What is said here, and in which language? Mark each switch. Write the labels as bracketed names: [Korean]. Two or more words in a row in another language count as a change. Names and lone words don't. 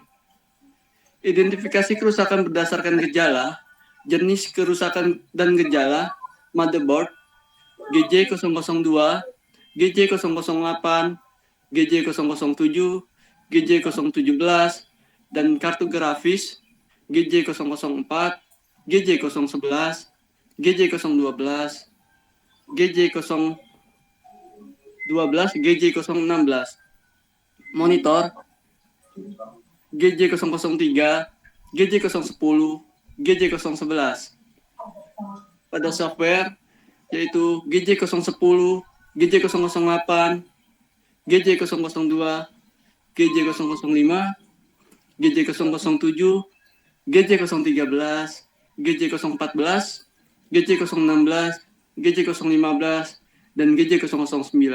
[Indonesian] Identifikasi kerusakan berdasarkan gejala, jenis kerusakan dan gejala motherboard GJ002, GJ008, GJ007, GJ017, dan kartu grafis GJ004, GJ011, GJ012, GJ012, GJ016. Monitor GJ003, GJ010, GJ011. Pada software yaitu GJ010, GJ008, GJ002, GJ005, GJ007, GJ013, GJ014, GJ016, GJ015, dan GJ009.